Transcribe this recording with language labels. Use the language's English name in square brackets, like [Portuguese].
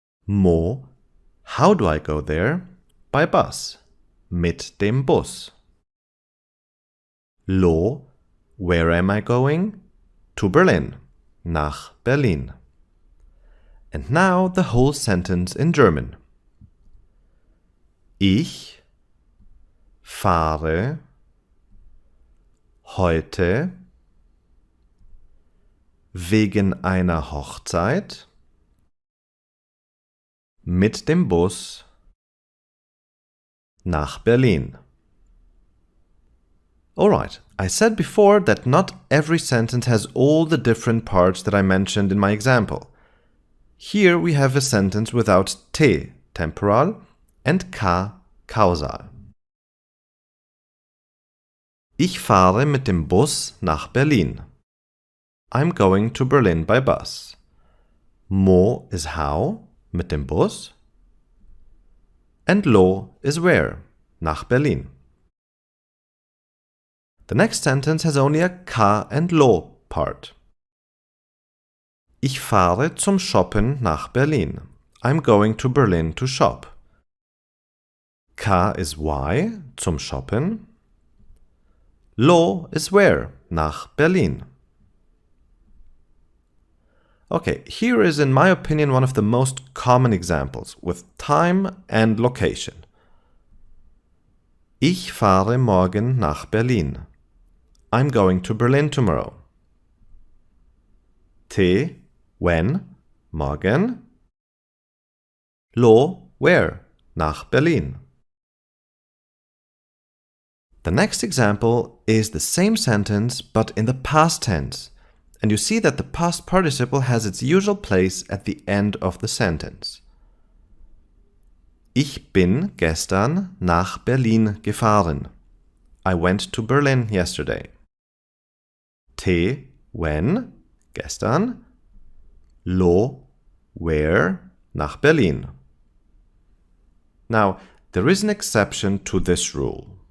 [English] Mo, how do I go there? By bus. [German] Mit dem Bus. [English] Lo, where am I going? To Berlin. [German] Nach Berlin. [English] And now the whole sentence in German. [German] Ich fahre heute wegen einer Hochzeit mit dem Bus nach Berlin. [English] Alright, I said before that not every sentence has all the different parts that I mentioned in my example. Here we have a sentence without te, temporal, and ka, causal. [German] Ich fahre mit dem Bus nach Berlin. [English] I'm going to Berlin by bus. Mo is how, [German] mit dem Bus. [English] And lo is where, nach Berlin. The next sentence has only a ka and lo part. [German] Ich fahre zum Shoppen nach Berlin. [English] I'm going to Berlin to shop. Ka is why, zum Shoppen. Lo is where, nach Berlin. Okay, here is in my opinion one of the most common examples with time and location. [German] Ich fahre morgen nach Berlin. [English] I'm going to Berlin tomorrow. Te, when, morgen. Lo, where, nach Berlin. The next example is the same sentence but in the past tense, and you see that the past participle has its usual place at the end of the sentence. [German] Ich bin gestern nach Berlin gefahren. [English] I went to Berlin yesterday. Te, when, gestern. Lo, where, nach Berlin. Now, there is an exception to this rule.